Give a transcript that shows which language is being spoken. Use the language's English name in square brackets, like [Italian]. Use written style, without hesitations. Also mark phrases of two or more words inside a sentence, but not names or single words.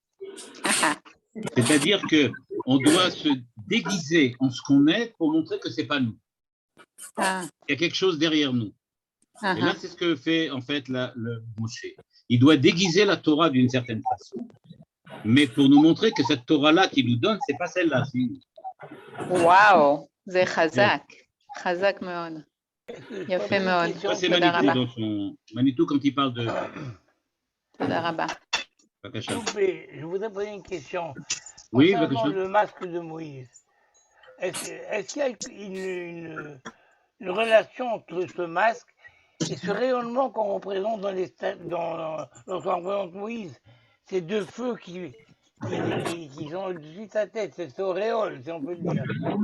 [French] C'est-à-dire qu'on doit se déguiser en ce qu'on est pour montrer que ce n'est pas nous. Ah, Il y a quelque chose derrière nous. ah, Et là, c'est ce que fait en fait le Moshe. Il doit déguiser la Torah d'une certaine façon, mais pour nous montrer que cette Torah-là qu'il nous donne, c'est pas celle-là. [Hebrew] וואו, זה חזק, חזק מאוד. יפה מאוד. [French] Ça, c'est [Hebrew] תודה Manitou רבה. [French] dans son Manitou quand il parle de. [Hebrew] תודה רבה. Bakasha. [French] Je voudrais poser une question. Oui, Concernant [Hebrew] Bakasha. [French] le masque de Moïse, est-ce qu'il y a une relation entre ce masque et ce rayonnement qu'on représente lorsqu'on représente Moïse? Ces deux feux qui sont au-dessus de sa tête, cette auréole, si on peut le dire.